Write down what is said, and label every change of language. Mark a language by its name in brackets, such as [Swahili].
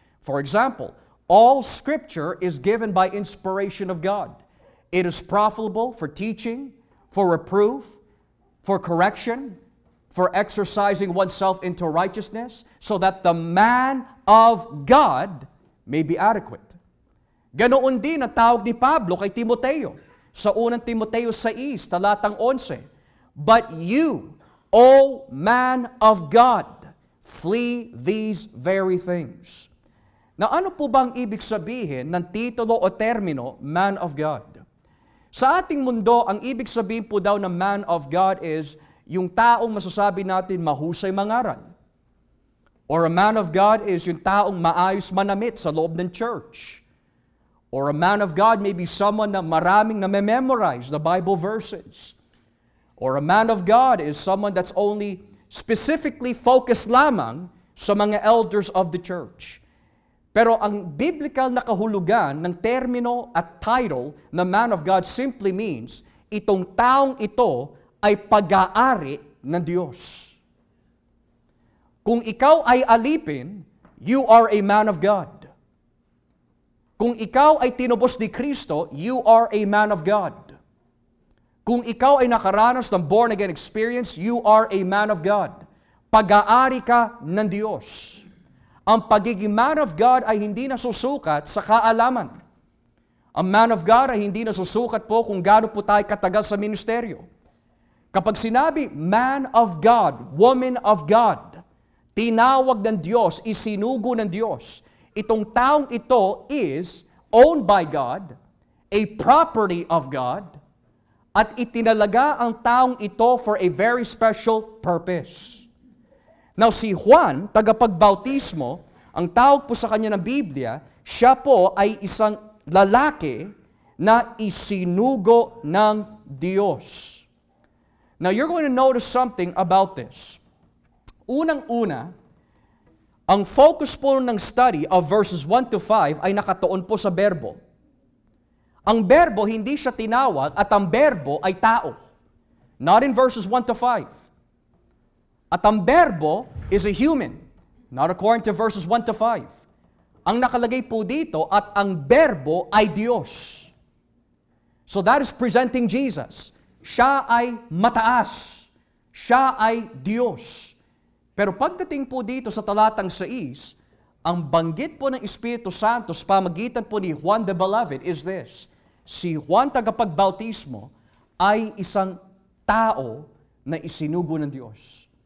[English] For example, all Scripture is given by inspiration of God. It is profitable for teaching, for reproof, for correction, for exercising oneself into righteousness, so that the man of God may be adequate. [Filipino] Ganoon din ang tawag ni Pablo kay Timoteo sa unang Timoteo 6, talatang 11. [English] But you, O man of God, flee these very things. [Filipino] Na ano po bang ibig sabihin ng titulo o termino, man of God? Sa ating mundo, ang ibig sabihin po daw ng man of God is yung taong masasabi natin mahusay mangaral. [English] Or a man of God is [Filipino] yung taong maayos manamit sa loob ng church. [English] Or a man of God may be someone [Filipino] na maraming na-memorize [English] the Bible verses. Or a man of God is someone that's only specifically focused [Filipino] lamang sa mga [English] elders of the church. [Filipino] Pero ang biblical na kahulugan ng termino at title na man of God [English] simply means [Filipino] itong taong ito ay pag-aari ng Diyos. Kung ikaw ay alipin, [English] you are a man of God. [Filipino] Kung ikaw ay tinubos ni Kristo, [English] you are a man of God. [Filipino] Kung ikaw ay nakaranas ng born-again experience, [English] you are a man of God. [Filipino] Pag-aari ka ng Diyos. Ang pagiging man of God ay hindi nasusukat sa kaalaman. Ang man of God ay hindi nasusukat po kung gaano po tayo katagal sa ministeryo. Kapag sinabi, man of God, woman of God, tinawag ng Diyos, isinugo ng Diyos, itong taong ito [English] is owned by God, a property of God, [Filipino] at itinalaga ang taong ito [English] for a very special purpose. [Filipino] Now si Juan, tagapagbautismo, ang tawag po sa kanya ng Biblia, siya po ay isang lalaki na isinugo ng Diyos. [English] Now you're going to notice something about this. [Filipino] Unang-una, ang focus po ng study of verses 1 to 5 ay nakatuon po sa berbo. Ang berbo, hindi siya tinawag at ang berbo ay tao. [English] Not in verses 1 to 5. [Filipino] At ang berbo [English] is a human. Not according to verses 1 to 5. [Filipino] Ang nakalagay po dito at ang berbo ay Diyos. [English] So that is presenting Jesus. [Filipino] Siya ay mataas. Siya ay Diyos. Pero pagdating po dito sa talatang 6, ang banggit po ng Espiritu Santo sa pamagitan po ni Juan the Beloved [English] is this. [Filipino] Si Juan tagapagbautismo ay isang tao na isinugo ng Diyos.